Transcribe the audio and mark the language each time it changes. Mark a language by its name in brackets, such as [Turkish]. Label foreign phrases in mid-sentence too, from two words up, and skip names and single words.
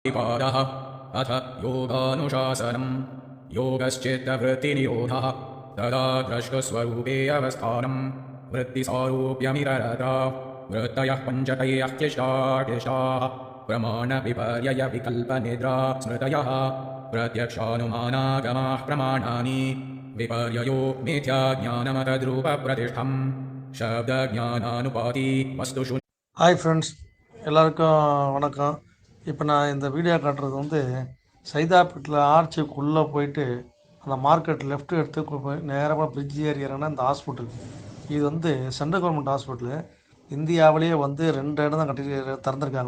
[Sanskrit] पादः अथ योगानुशासनं योगश्चित्तवृत्तिनिरोधः तदा द्रष्टुस्वरूपे अवस्थानं वृत्तिसारूप्यमिररता वृत्तयः पञ्चतयः क्लिष्टाः प्रमाणविपर्ययविकल्पनिद्रा स्मृतयः प्रत्यक्षानुमानागमाः प्रमाणानि विपर्ययो मिथ्याज्ञानमतद्रूपप्रतिष्ठं शब्दज्ञानानुपाति वस्तुषु. [English] Hi friends, [Tamil] எல்லாருக்கும் வணக்கம். இப்போ நான் இந்த வீடியோ காட்டுறது வந்து சைதாப்பேட்டில் ஆர்ச்சிக்குள்ளே போயிட்டு அந்த [English] market left [Tamil] எடுத்து போய் நேரமாக பிரிட்ஜ் ஏறி இறங்கினா இந்த ஹாஸ்பிட்டல். இது வந்து [English] central government hospital. [Tamil] இந்தியாவிலேயே வந்து 2 இடம் தான் திறந்துருக்காங்க.